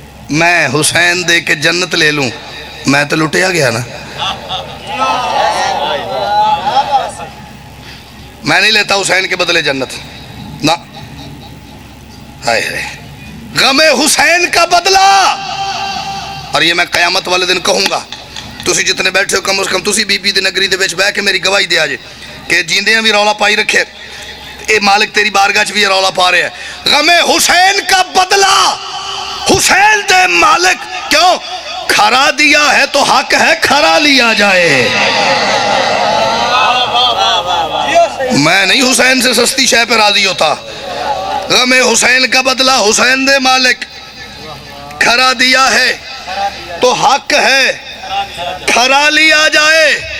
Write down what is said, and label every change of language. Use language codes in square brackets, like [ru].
[ur] میں حسین دے کے جنت لے لوں، میں تو لٹے آ گیا نا. میں نہیں لیتا حسین کے بدلے جنت نا. ہائے ہائے غم حسین کا بدلہ. اور یہ میں قیامت والے دن کہوں گا. [pa] تسی جتنے بیٹھے ہو کم از کم تسی بی بی دی نگری دے وچ بیٹھ کے میری گواہی دے آجے کہ جیندیاں بھی رولا پائی رکھے اے مالک تیری بارگاہ چ بھی رولا پا رہے ہیں. [ur] غم حسین کا بدلہ حسین دے مالک. کیوں؟ کھرا دیا ہے تو حق ہے کھرا لیا جائے. میں نہیں حسین سے سستی شے پہ راضی ہوتا. غم حسین کا بدلہ حسین دے مالک، کھرا دیا ہے تو حق ہے کھرا لیا جائے.